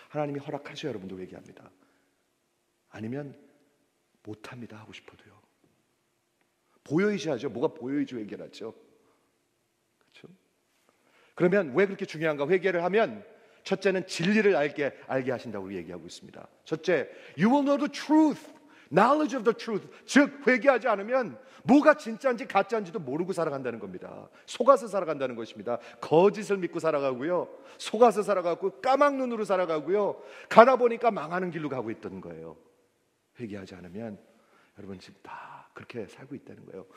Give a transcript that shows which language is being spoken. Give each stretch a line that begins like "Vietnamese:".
Korean: 하나님이 허락하셔야 여러분도 회개합니다. 아니면 못합니다 하고 싶어도요. 보여주셔야죠. 뭐가 보여야지 회개를 하죠. 그렇죠? 그러면 왜 그렇게 중요한가? 회개를 하면 첫째는 진리를 알게 하신다고 얘기하고 있습니다. 첫째,
English: you will know the truth. Knowledge of the truth.
Korean: 즉 회개하지 않으면 뭐가 진짜인지 가짜인지도 모르고 살아간다는 겁니다. 속아서 살아간다는 것입니다. 거짓을 믿고 살아가고요, 속아서 살아가고 까막 눈으로 살아가고요, 가다 보니까 망하는 길로 가고 있던 거예요. 회개하지 않으면 여러분 지금 다 그렇게 살고 있다는 거예요.